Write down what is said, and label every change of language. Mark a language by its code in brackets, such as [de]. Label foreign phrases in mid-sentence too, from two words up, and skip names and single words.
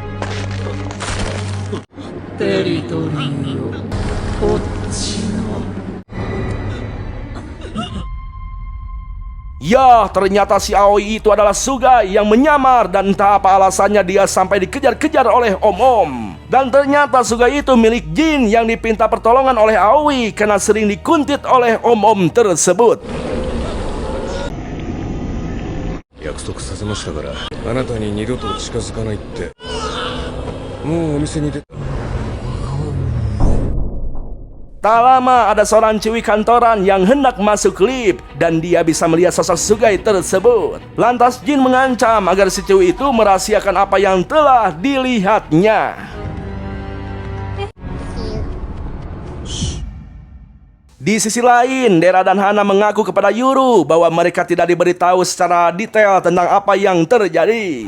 [id] Ya, ternyata si Aoi itu adalah Sugai yang menyamar dan entah apa alasannya dia sampai dikejar-kejar oleh Om-Om. Dan ternyata Sugai itu milik jin yang dipinta pertolongan oleh Aoi karena sering dikuntit oleh Om-Om tersebut. [ja] 約束させましたから、あなたに二度と近づかないって。もうお店に出た。 [id] Tak lama ada seorang ciwi kantoran yang hendak masuk lift dan dia bisa melihat sosok Sugai tersebut. Lantas jin mengancam agar si ciwi itu merahasiakan apa yang telah dilihatnya. Di sisi lain, Dera dan Hana mengaku kepada Yuru bahwa mereka tidak diberitahu secara detail tentang apa yang terjadi.